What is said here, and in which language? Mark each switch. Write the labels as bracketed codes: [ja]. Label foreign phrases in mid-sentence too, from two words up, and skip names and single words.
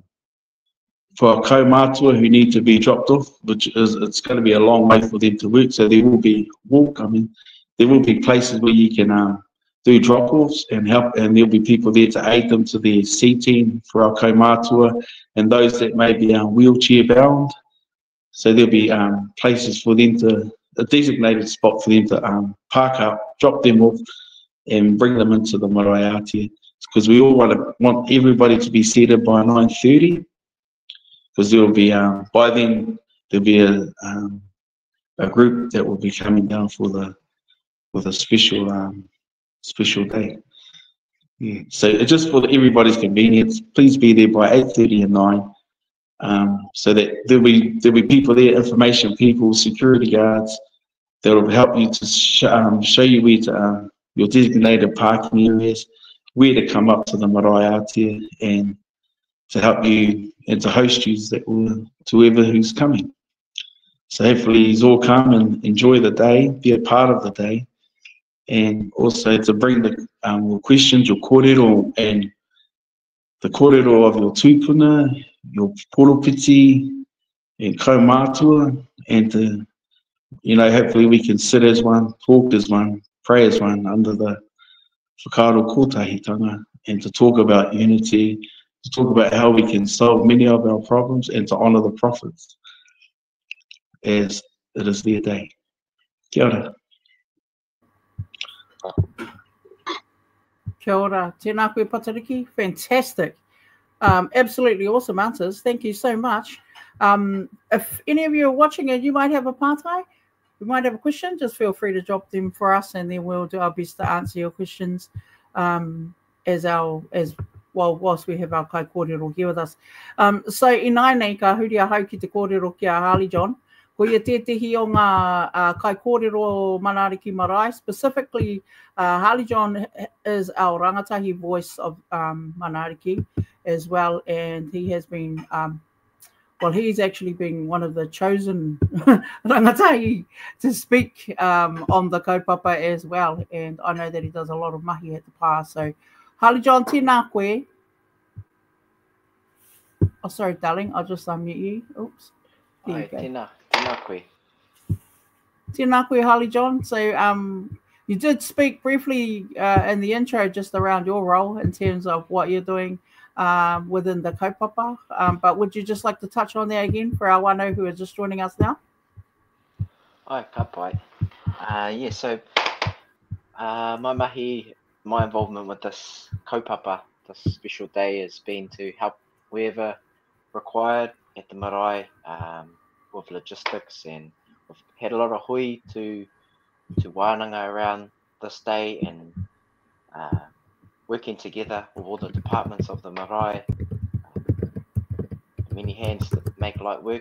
[en] kaumātua who need to be dropped off, it's going to be a long way for them to work, so there will be there will be places where you can do drop-offs and help, and there'll be people there to aid them to their seating for our kaumātua and those that may be wheelchair bound. So there'll be places for them a designated spot for them to park up, drop them off and bring them into the [mi] marae ātea, [en] because we all want everybody to be seated by 9:30, because there will be by then there'll be a group that will be coming down with a special day. Yeah. So just for everybody's convenience, please be there by 8:30 and 9, so that there'll be people there, information people, security guards that will help you to show you where to your designated parking areas, where to come up to the [mi] marae ātea, [en] and to help you and to host you to whoever who's coming. So hopefully you all come and enjoy the day, be a part of the day, and also to bring the your questions, your kōrero, and the kōrero of your tūpuna, your poropiti, and kaumātua, and to, hopefully we can sit as one, talk as one, pray as one under the [mi] whakaaro kōtahitanga, [en] and to talk about unity, to talk about how we can solve many of our problems, and to honour the prophets as it is their day. [mi] Kia ora. Kia ora. Tēnā koe Patariki. [en] Fantastic. Absolutely awesome answers. Thank you so much. If any of you are watching and you might have a pātai, you might have a question, just feel free to drop them for us and then we'll do our best to answer your questions whilst we have our Kaikōrero here with us. [mi] So I nei ka huri a hau ki te kōrero ki a Harley-John. Ko ia tētehi o ngā Kaikōrero Mana Ariki marae. [en] Specifically, Harley-John is our rangatahi voice of Mana Ariki as well, and he has been, he's actually been one of the chosen rangatahi to speak on the kaupapa as well, and I know that he does a lot of mahi at the pā. [mi] So, Harley-John, tēnā koe. [en] Oh, sorry, darling, I'll just unmute you. Oops. There you go. [mi] Tēnā koe. Tēnā koe, Harley-John. [en] So you did speak briefly in the intro just around your role in terms of what you're doing within the kaupapa, but would you just like to touch on that again for our wānau who are just joining us now? [mi] Ai, ka pai. [en] So my involvement with this kaupapa, this special day, has been to help wherever required at the marae with logistics, and we've had a lot of hui to wānanga around this day, and working together with all the departments of the marae, many hands that make light work.